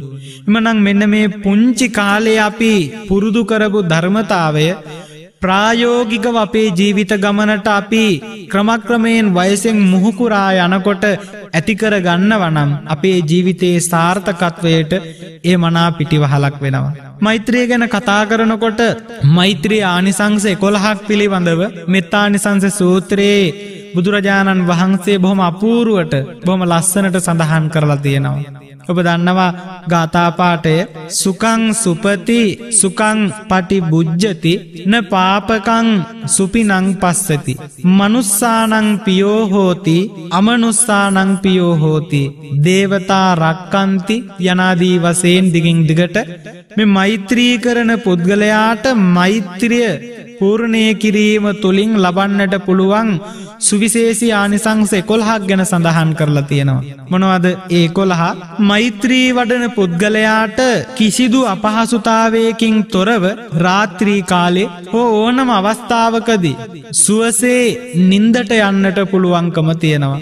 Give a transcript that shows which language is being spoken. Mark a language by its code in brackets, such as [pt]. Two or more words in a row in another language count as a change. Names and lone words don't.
[si] එමනම් මෙන්න මේ පුංචි කාලේ අපි පුරුදු කරපු ධර්මතාවය ප්‍රායෝගිකව අපේ ජීවිත ගමනට අපි ක්‍රමක්‍රමයෙන් වයසෙන් මුහුකුරා යනකොට ඇතිකර ගන්නවා නම් අපේ ජීවිතයේ සාර්ථකත්වයට ඒ මනා පිටිවහලක් වෙනවා. මෛත්‍රිය ගැන කතා කරනකොට මෛත්‍රී ආනිසංස 11ක් පිළිබඳව මෙත්තානිසංස සූත්‍රයේ බුදුරජාණන් වහන්සේ බොහොම අපූර්වට බොහොම ලස්සනට සඳහන් කරලා තියෙනවා. ඔබ දන්නවා ගාථා පාඨය [pi] සුඛං සුපති සුඛං පටිබුජ්ජති න පාපකං සුපිනං පස්සති මනුස්සානං පියෝ හෝති අමනුස්සානං පියෝ හෝති දේවතා රක්칸ති [si] යනාදී වශයෙන් දිගින් දිගට මේ මෛත්‍රී කරන පුද්ගලයාට මෛත්‍රිය පූර්ණය කිරීම තුලින් ලබන්නට පුළුවන් සුවිශේෂී ආනිසංස 11ක් ගැන සඳහන් කරලා තියෙනවා. මොනවද ඒ 11? මෛත්‍රී වඩන පුද්ගලයාට කිසිදු අපහසුතාවයකින් තොරව රාත්‍රී කාලේ ඕනම අවස්ථාවකදී සුවසේ නින්දට යන්නට පුළුවන්කම තියෙනවා.